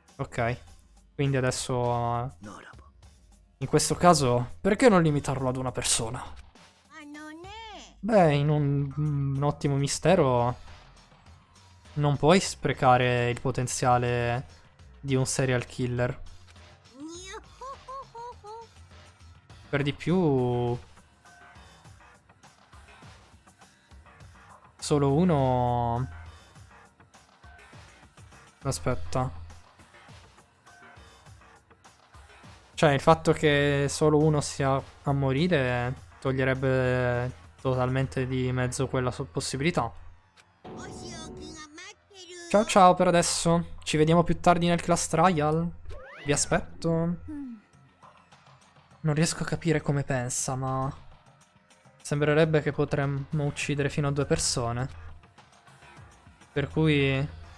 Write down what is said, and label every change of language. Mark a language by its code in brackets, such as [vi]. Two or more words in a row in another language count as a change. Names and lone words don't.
[it] Ok. Quindi adesso... in questo caso, perché non limitarlo ad una persona? [ja] あのね [it] Beh, in un ottimo mistero non puoi sprecare il potenziale di un serial killer. にゃほほほほ Per di più... solo uno... Aspetta. Cioè, il fatto che solo uno sia a morire toglierebbe totalmente di mezzo quella possibilità. [ja] お仕置きが待ってる [it] Ciao ciao per adesso. Ci vediamo più tardi nel [en] class trial. [it] Vi aspetto. Non riesco a capire come pensa, ma... sembrerebbe che potremmo uccidere fino a 2 persone. Per cui...